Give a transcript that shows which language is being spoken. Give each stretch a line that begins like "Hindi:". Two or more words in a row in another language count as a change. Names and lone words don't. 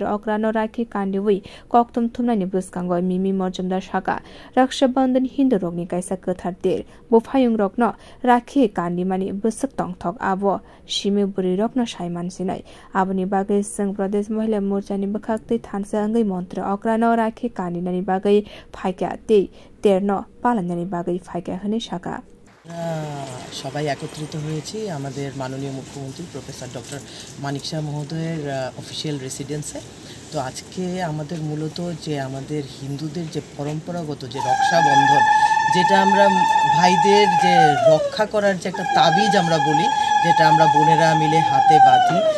Kok Borok: न राखी कान्दिवै कक्तुम थुमनानि बुस्कांग मिमी मजुमदार साका रक्षाबन्धन हिन्दू रोगनि काइसा कथार देर बोफायुं रक्न राखी कान्दिमानी बुसक तंथक आव सिमी बुरिरक न साइमानसिनाय आबुनि बागै जों प्रदेश महिला मोर्चानि बखाक्तै थानसा अंगै मन्त्र न राखी कान्दिनानि बागै फाइका ते तेरन पालनानि बागै फाइका हने साका
Bangla: সবাই একত্রিত হয়েছি আমাদের মাননীয় মুখ্যমন্ত্রী প্রফেসর ডক্টর মানিক শাহ মহোদয়ের
English: official residence
Bangla: তো আজকে আমাদের মূলত যে আমাদের হিন্দুদের যে পরম্পরাগত যে রক্ষাবন্ধন যেটা আমরা ভাইদের যে রক্ষা করার যে একটা তাবিজ আমরা বলি যেটা আমরা বোনেরা মিলে হাতে বাঁধি